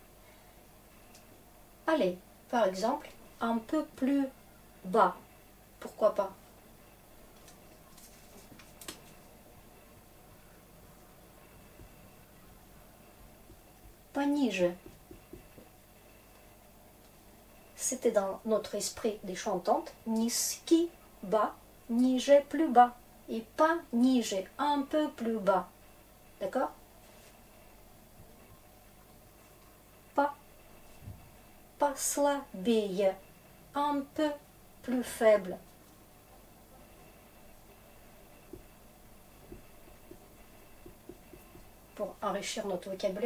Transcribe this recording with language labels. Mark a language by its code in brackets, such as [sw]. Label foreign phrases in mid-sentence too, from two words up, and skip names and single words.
[fr] Allez, par exemple, un peu plus bas, pourquoi pas? [ru] Пониже. [fr] C'était dans notre esprit des chantantes. [ru] Низкий, bas, ниже, [fr] plus bas. Et pas ниже, un peu plus bas. D'accord? Послабее, un peu plus faible. Pour enrichir notre vocabulaire.